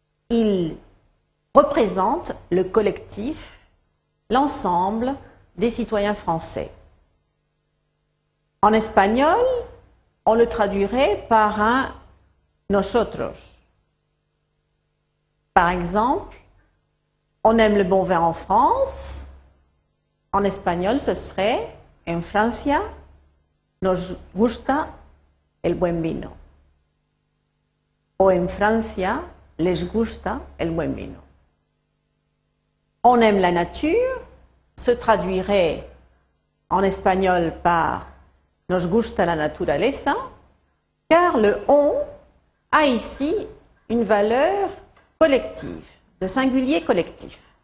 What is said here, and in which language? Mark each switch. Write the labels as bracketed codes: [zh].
[fr] Il représente le collectif, l'ensemble des citoyens français. En espagnol, on le traduirait par un nosotros. Par exemple, on aime le bon vin en France. En espagnol, ce serait [es] en Francia nos gusta el buen vino. O en Francia les gusta el buen vino. [fr] On aime la nature se traduirait en espagnol par [es] nos gusta la naturaleza, [fr] car le on a ici une valeur collective, de singulier collectif.